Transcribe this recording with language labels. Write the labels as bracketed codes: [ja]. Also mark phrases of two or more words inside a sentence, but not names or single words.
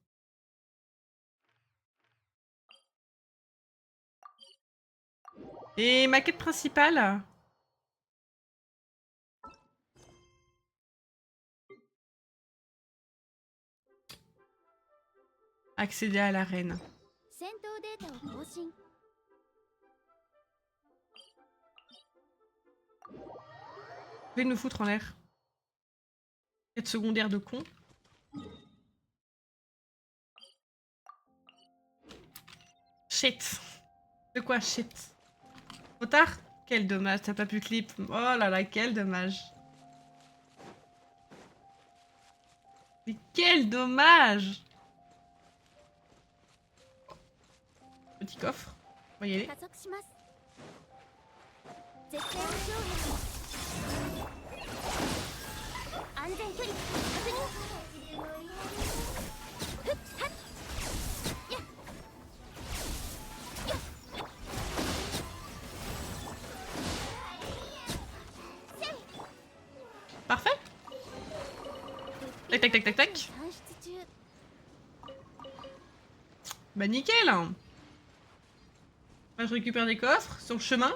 [fr] Et ma quête principale. Accéder à l'arène. [ja] 戦闘データを更新 [fr] Vous pouvez nous foutre en l'air. Quête secondaire de con. Shit. De quoi shit? Trop tard? Quel dommage, t'as pas pu clip. Oh là là, quel dommage. Mais quel dommage! Petit coffre. On va y aller. [ja] 加速します絶対の障壁安全距離確認ふっはっやっやっ [fr] Parfait. Tac tac tac tac tac. [ja] 搬出中 [fr] Bah nickel. Moi, je récupère des coffres sur le chemin.